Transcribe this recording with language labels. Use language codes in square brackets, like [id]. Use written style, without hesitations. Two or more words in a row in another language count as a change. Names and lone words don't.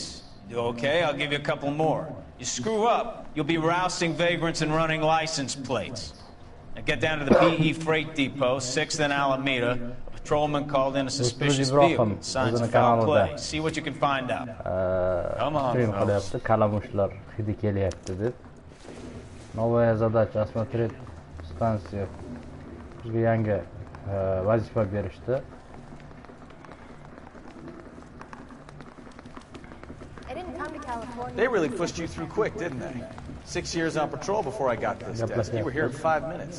[en] You do okay, I'll give you a couple more. You screw up, you'll be rousting vagrants and running license plates. Now get down to the PE Freight Depot, 6th and Alameda. A patrolman called in a suspicious vehicle. Signs of foul play. See what you can find out. Come on, Stream fellas. [uz] qilyapti, kalamushlar hidi kelyapti deb. [ru] Новая задача осмотреть станцию. [uz] Bizga yangi vazifa berishdi. [en] They really pushed you through quick, didn't they? 6 years on patrol before I got this desk. You were here in 5 minutes.